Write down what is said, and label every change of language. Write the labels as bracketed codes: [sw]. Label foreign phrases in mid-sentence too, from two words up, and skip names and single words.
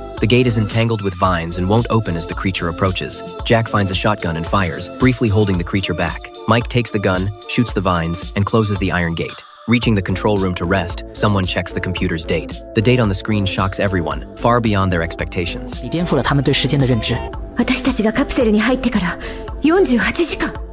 [en] The gate is entangled with vines and won't open as the creature approaches. Jack finds a shotgun and fires, briefly holding the creature back. Mike takes the gun, shoots the vines, and closes the iron gate. Reaching the control room to rest, someone checks the computer's date. The date on the screen shocks everyone, far beyond their expectations. [zh] 你颠覆了他们对时间的认知。 [ja] 私たちがカプセルに入ってから48時間。